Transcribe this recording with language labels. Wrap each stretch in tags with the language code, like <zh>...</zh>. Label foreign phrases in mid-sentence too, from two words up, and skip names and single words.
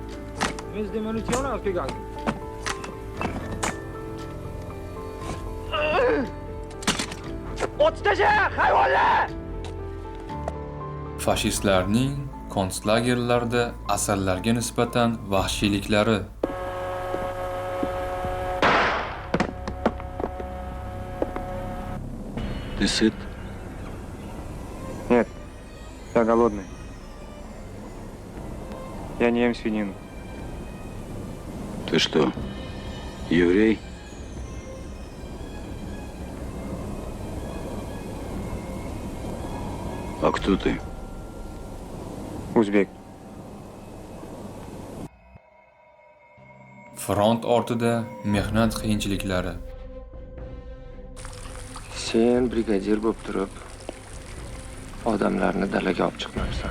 <uz>O'tdaja, hayvonlar! fashistlarning konslagerlarda asarlarga nisbatan vahshiyliklari,</uz> <ru>Ты сыт? Нет, я голодный. Я не ем свинину. Ты что, еврей? А кто ты? Узбек.</ru> <uz>front ortida mehnat qiyinchiliklari, Sen brigadir bo'lib turib, odamlarni dalaga olib chiqmabsan.</uz>